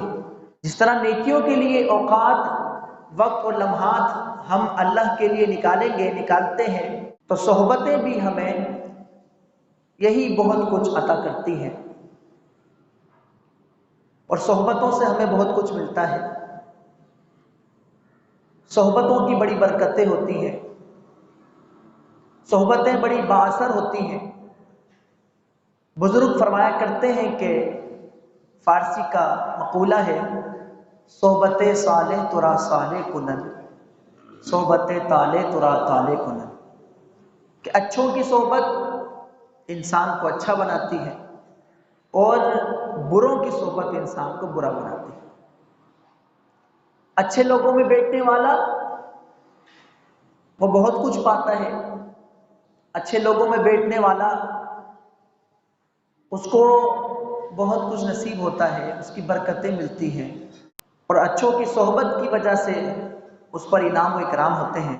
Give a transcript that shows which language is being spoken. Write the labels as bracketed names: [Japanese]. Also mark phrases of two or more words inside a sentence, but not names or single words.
[Urdu] جس طرح نیکیوں کے لیے اوقات، وقت اور لمحات ہم اللہ کے لیے نکالیں گے، نکالتے ہیں، تو صحبتیں بھی ہمیں یہی بہت کچھ عطا کرتی ہیں، اور صحبتوں سے ہمیں بہت کچھ ملتا ہے۔ صحبتوں کی بڑی برکتیں ہوتی ہیں، صحبتیں بڑی بااثر ہوتی ہیں۔ بزرگ فرمایا کرتے ہیں کہ فارسی کا مقولہ ہے، [Persian] صحبت صالح ترا صالح کنن، صحبت طالح ترا طالح کنن، [Urdu] کہ اچھوں کی صحبت انسان کو اچھا بناتی ہے، اور بروں کی صحبت انسان کو برا بناتی ہے۔ اچھے لوگوں میں بیٹھنے والا وہ بہت کچھ پاتا ہے، اچھے لوگوں میں بیٹھنے والا اس کو بہت کچھ نصیب ہوتا ہے، اس کی برکتیں ملتی ہیں، اور اچھوں کی صحبت کی وجہ سے اس پر انعام و اکرام ہوتے ہیں۔